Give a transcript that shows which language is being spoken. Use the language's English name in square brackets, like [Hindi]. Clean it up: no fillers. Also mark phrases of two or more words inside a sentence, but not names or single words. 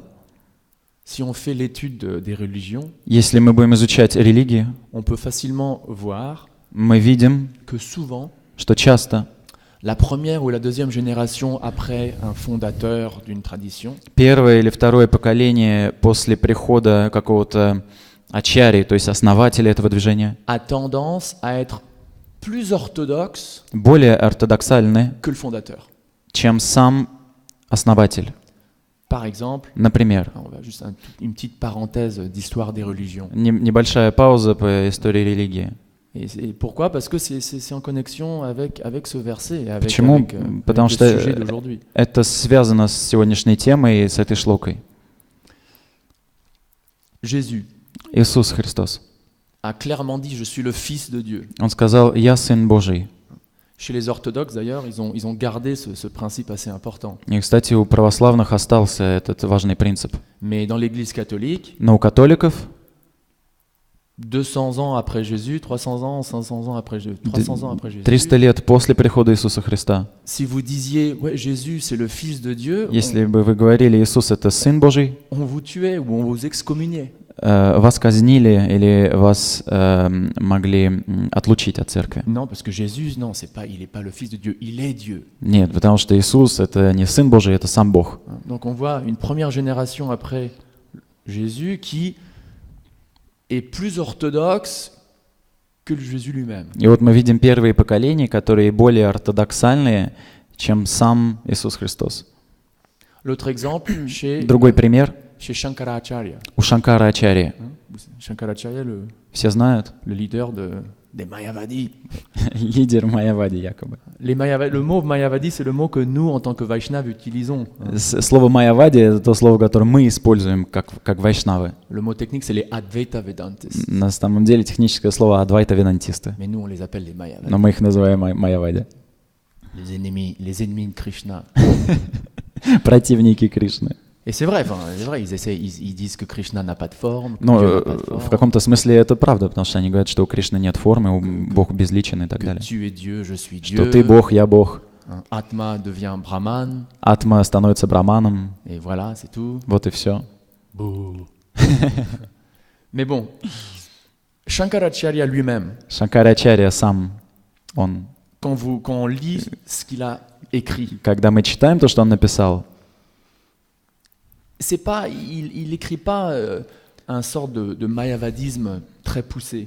[French] Si on fait l'étude des religions, [Russian] Если мы будем изучать религии, [French] on peut facilement voir [Russian] мы видим, [French] que souvent, [Russian] что часто [French] la première ou la deuxième génération après un fondateur d'une tradition [Russian] первое или второе поколение после прихода какого-то ачарьи, то есть основателя этого движения, [French] a tendance à être plus orthodoxe [Russian] более ортодоксальны, [French] que le fondateur. [Russian] чем сам основатель. [French] Par exemple, [Russian] Например, [French] on va juste une petite parenthèse d'histoire des religions. [Russian] небольшая пауза по истории религии. [French] Et pourquoi? Parce que c'est en connexion avec ce verset, avec, [Russian] Почему? [French] avec [Russian] Потому [French] le [Russian] что [French] sujet d'aujourd'hui. [Russian] это связано с сегодняшней темой и с этой шлокой. [French] Jésus [Russian] Иисус Христос. [French] a clairement dit: je suis le Fils de Dieu. [Russian] Он сказал: «Я Сын Божий». [French] Chez les orthodoxes, d'ailleurs, ils ont gardé ce principe assez important. [Russian] И, кстати, у православных остался этот важный принцип. [French] Mais dans l'Église catholique, [Russian] Но у католиков [French] 200 ans après Jésus, 300 ans, 500 ans après Jésus, 300 ans après Jésus, [Russian] 300 лет после прихода Иисуса Христа, [French] si vous disiez: ouais, Jésus, c'est le Fils de Dieu, [Russian] если бы вы говорили: «Иисус — это Сын Божий», [French] on vous tuait ou on vous excommuniait. [Russian] вас казнили или вас могли отлучить от церкви. [French] Non, parce que Jésus, non, il n'est pas le Fils de Dieu, il est Dieu. [Russian] Нет, потому что Иисус — это не Сын Божий, это сам Бог. [French] Donc on voit une première génération après Jésus qui est plus orthodoxe que le Jésus lui-même. [Russian] И вот мы видим первые поколения, которые более ортодоксальные, чем сам Иисус Христос. [French] L'autre exemple, [Russian] Другой пример [French] chez Shankaracharya. [Russian] у Шанкара Ачарьи. [French] Shankaracharya, [Russian] Все знают? [French] le leader des Mayavadis. [Russian] Лидер Майявади якобы. [French] Le mot Mayavadi, c'est le mot que nous, en tant que Vaishnav, utilisons. [Russian] Слово Майявади — это то слово, которое мы используем как вайшнавы. [French] Le mot technique, c'est les Advaita Vedantis. [Russian] На самом деле техническое слово адвайта-ведантисты. [French] Mais nous, on les appelle les Mayavadis. [Russian] Но мы их называем Майявади. [French] Les ennemis de Krishna. [Russian] Противники Кришны. [French] Et c'est vrai, ils disent que Krishna n'a pas de forme. que [Russian] Но [French] Dieu n'a pas de [Russian] в [French] forme, [Russian] каком-то смысле это правда, потому что они говорят, что у Кришны нет формы, Бог безличен и так [French] que [Russian] далее. [French] tu es Dieu, je suis [Russian] Что [French] Dieu. [Russian] ты Бог, я Бог. [French] Atma devient Brahman. [Russian] Атма становится браманом. [French] Et voilà, c'est tout. [Russian] Вот и все. [French] Mais bon, Shankaracharya lui-même, [Russian] Шанкарачарья сам, он, [French] quand on lit ce qu'il a écrit, [Russian] когда мы читаем то, что он написал, [French] c'est pas, il écrit pas un sort de mayavadisme très poussé.